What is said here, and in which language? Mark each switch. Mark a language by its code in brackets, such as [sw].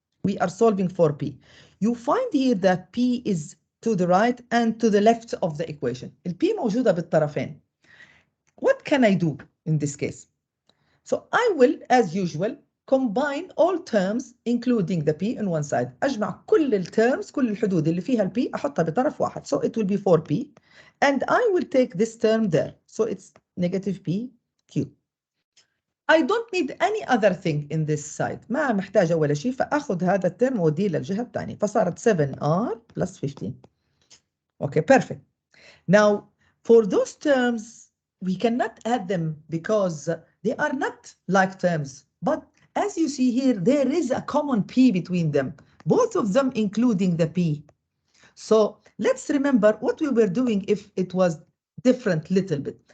[en] We are solving for P. You find here that P is to the right and to the left of the equation. [ar] ال P موجودة بالطرفين. [en] What can I do in this case? So I will, as usual, combine all terms including the P on one side. [ar] أجمع كل الترمز، كل الحدود اللي فيها ال P أحطها بطرف واحد. [en] So it will be 4P. And I will take this term there. So it's negative PQ. I don't need any other thing in this side. [ar] ما محتاجة ولا شيء، فأخذ هذا الترم وأوديه للجهة الثانية، فصارت 7r plus 15. [en] Okay, perfect. Now, for those terms, we cannot add them because they are not like terms. But as you see here, there is a common p between them, both of them including the p. So let's remember what we were doing if it was different little bit.